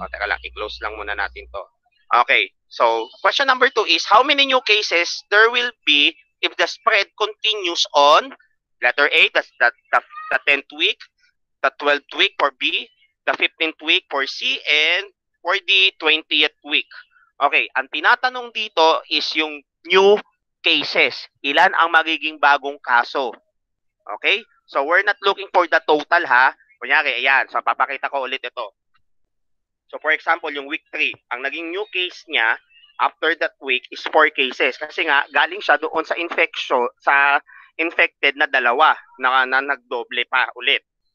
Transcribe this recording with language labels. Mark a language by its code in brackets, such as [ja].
[tl] O, teka lang, i-close lang muna natin to. [en] Okay. So, question number 2 is, how many new cases there will be if the spread continues on letter A, that's the 10th week, the 12th week for B, the 15th week for C, and for the 20th week. [tl] Okay, ang tinatanong dito is yung new cases. Ilan ang magiging bagong kaso? Okay? [en] So, we're not looking for the total, ha? [tl] Kunyari, ayan. [en] So, [tl] papakita ko ulit ito. So, for example, yung week 3, ang naging new case niya [en] after that week is 4 cases. [tl] Kasi nga, galing siya doon sa infection, sa infected na dalawa na nagdoble pa ulit.